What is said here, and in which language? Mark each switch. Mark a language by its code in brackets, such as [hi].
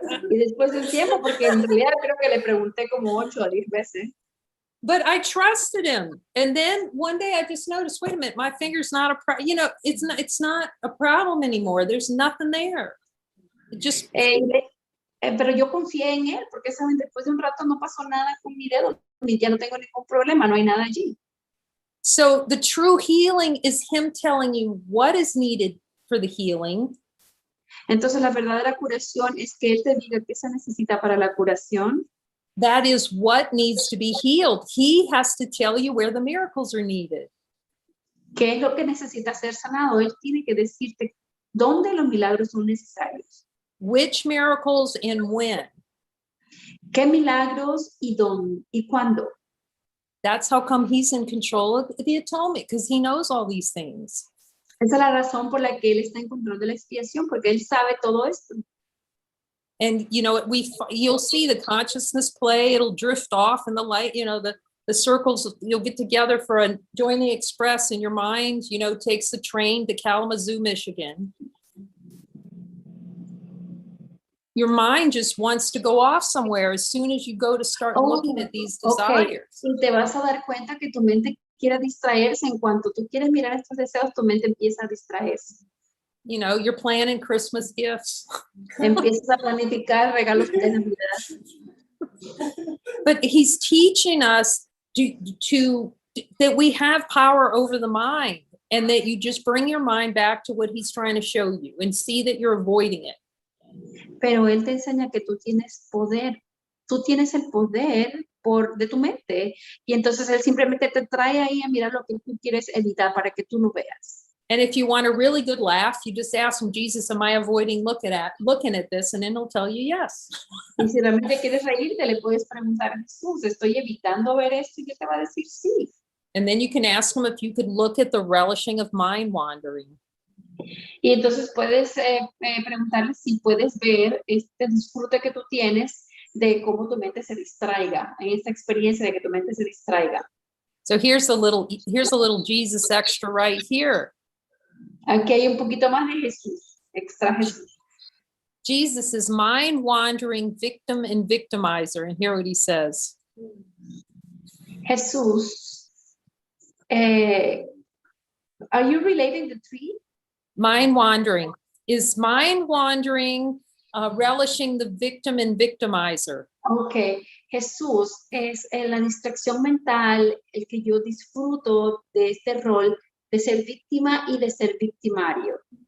[es] Y después de un tiempo, porque en realidad creo que le pregunté como 8 o 10 veces. [en] But I trusted him. And then one day I just noticed, wait a minute, my finger's not it's not a problem anymore. There's nothing there. It just [es] pero yo confié en él, porque saben, después de un rato no pasó nada con mi dedo, ya no tengo ningún problema, no hay nada allí. [en] So the true healing is him telling you what is needed for the healing. [es] Entonces la verdadera curación es que él te diga qué se necesita para la curación. [en] That is what needs to be healed. He has to tell you where the miracles are needed. [es] ¿Qué es lo que necesita ser sanado? Él tiene que decirte dónde los milagros son necesarios. [en] Which miracles and when. [es] ¿Qué milagros y dónde y cuándo? [en] That's how come he's in control of the atonement, because he knows all these things. [es] Esa es la razón por la que él está en control de la expiación, porque él sabe todo esto. [en] And you'll see the consciousness play, it'll drift off in the light, the circles, you'll get together for a join the express in your mind, takes the train to Kalamazoo, Michigan. Your mind just wants to go off somewhere as soon as you go to start looking at these desires. [es] Y te vas a dar cuenta que tu mente quiere distraerse. En cuanto tú quieres mirar estos deseos, tu mente empieza a distraerse. [en] You're planning Christmas gifts. [es] Empiezas a planificar regalos de Navidad. [en] But he's teaching us that we have power over the mind, and that you just bring your mind back to what he's trying to show you and see that you're avoiding it. [es] Pero él te enseña que tú tienes poder. Tú tienes el poder de tu mente. Y entonces él simplemente te trae ahí a mirar lo que tú quieres evitar para que tú no veas. [en] And if you want a really good laugh, you just ask him, Jesus, am I avoiding looking at this? And then he'll tell you yes. [es] Y si realmente quieres reírte, le puedes preguntar a Jesús, ¿estoy evitando ver esto? Y él te va a decir sí. [en] And then you can ask him if you could look at the relishing of mind wandering. [es] Y entonces puedes preguntarle si puedes ver este disfrute que tú tienes de cómo tu mente se distraiga, en esta experiencia de que tu mente se distraiga. [en] So here's a little Jesus extra right here. [es] Aquí hay un poquito más de Jesús, extra Jesús. [en] Jesus is mind wandering victim and victimizer. And hear what he says. Jesús, are you relating the three? Mind wandering. Is mind wandering relishing the victim and victimizer? Okay. [es] Jesús es la distracción mental, el que yo disfruto de este rol de ser víctima y de ser victimario.